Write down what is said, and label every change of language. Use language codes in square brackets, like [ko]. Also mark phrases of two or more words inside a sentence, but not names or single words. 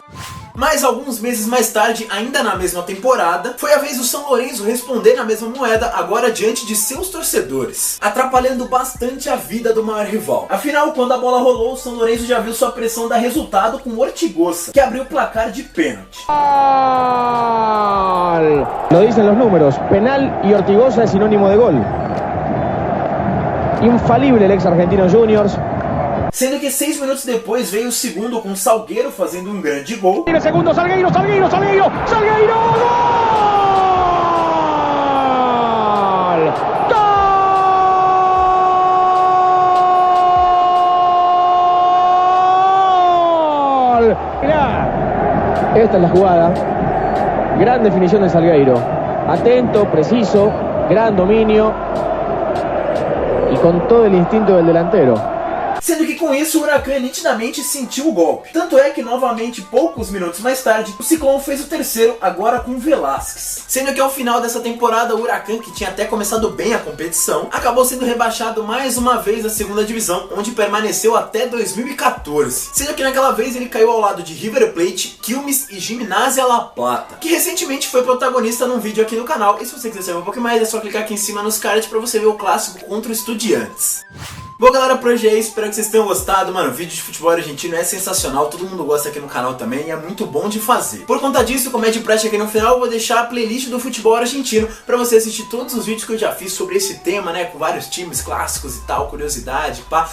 [pt] Mas alguns meses mais tarde, ainda na mesma temporada, foi a vez do São Lourenço responder na mesma moeda, agora diante de seus torcedores, atrapalhando bastante a vida do maior rival. Afinal, quando a bola rolou, o São Lourenço já viu sua pressão dar resultado com o Ortigosa, que abriu o placar de pênalti. [es] Lo dicen los números, penal y Ortigosa es sinónimo de gol. Infalible el ex Argentinos Juniors. [pt] Sendo que 6 minutos depois veio o segundo com Salgueiro fazendo um grande gol. [es] Tiene segundo, Salgueiro! ¡Salgueiro! ¡Gol! Mirá, esta es la jugada. Gran definición de Salgueiro. Atento, preciso, gran dominio y con todo el instinto del delantero. [pt] Sendo que com isso o Huracan nitidamente sentiu o golpe. Tanto é que novamente, poucos minutos mais tarde, o Ciclone fez o terceiro, agora com Velásquez. Sendo que ao final dessa temporada o Huracan, que tinha até começado bem a competição, acabou sendo rebaixado mais uma vez à segunda divisão, onde permaneceu até 2014. Sendo que naquela vez ele caiu ao lado de River Plate, Quilmes e Gimnasia La Plata, que recentemente foi protagonista num vídeo aqui no canal. E se você quiser saber um pouco mais, é só clicar aqui em cima nos cards pra você ver o clássico contra o Estudiantes. Bom, galera, por hoje é isso, espero que vocês tenham gostado. Mano, o vídeo de futebol argentino é sensacional, todo mundo gosta aqui no canal também e é muito bom de fazer. Por conta disso, como é de praxe aqui no final, eu vou deixar a playlist do futebol argentino pra você assistir todos os vídeos que eu já fiz sobre esse tema, né, com vários times clássicos e tal, curiosidade, pá.